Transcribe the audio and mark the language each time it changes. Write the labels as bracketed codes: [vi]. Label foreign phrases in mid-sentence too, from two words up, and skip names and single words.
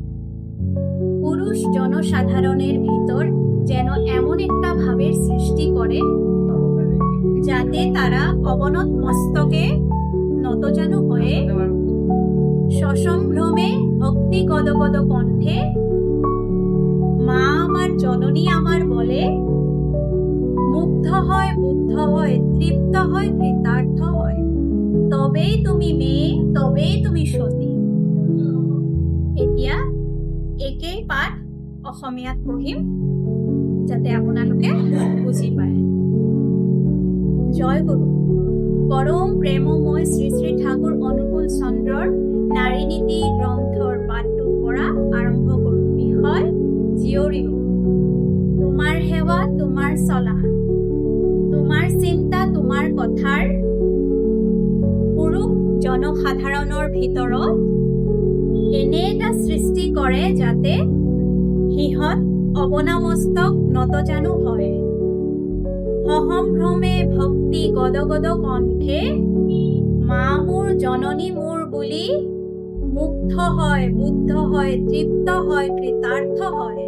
[bn] পুরুষ জনসাধারণের ভিতর যেন এমন একটা ভাবের সৃষ্টি করে যাতে তারা অবনত মস্তকে নতজানু হয়ে সসম্ভ্রমে ভক্তি গদগদ কণ্ঠে মা আমার জননী আমার বলে মুগ্ধ হয়, বুদ্ধ হয়, তৃপ্ত হয়, কৃতার্থ হয়। তবেই তুমি মেয়ে, তবেই তুমি সতী। [as] এতিয়া একেই পাঠ অসমীয়াত পঢ়িম যাতে আপোনালোকে বুজি পায়। জয় গুরু। পরম প্ৰেমময় শ্ৰী শ্ৰী ঠাকুৰ অনুকূল চন্দ্ৰৰ নাৰী নীতি গ্ৰন্থৰ পাঠটোৰ পৰা আৰম্ভ কৰোঁ। বিষয় জীয়ৰী। তোমাৰ সেৱা তোমাৰ চলা, তোমাৰ চিন্তা তোমাৰ কথাৰ। পুৰুষ জনসাধাৰণৰ ভিতৰত এনে এটা সৃষ্টি কৰে যাতে সিহঁত অবনামস্তক নতজানু হয়, সসম্ভ্ৰমে ভক্তি গদগদ কণ্ঠে মা মোৰ জননী মোৰ বুলি মুগ্ধ হয়, বুদ্ধ হয়, তৃপ্ত হয়, কৃতাৰ্থ হয়।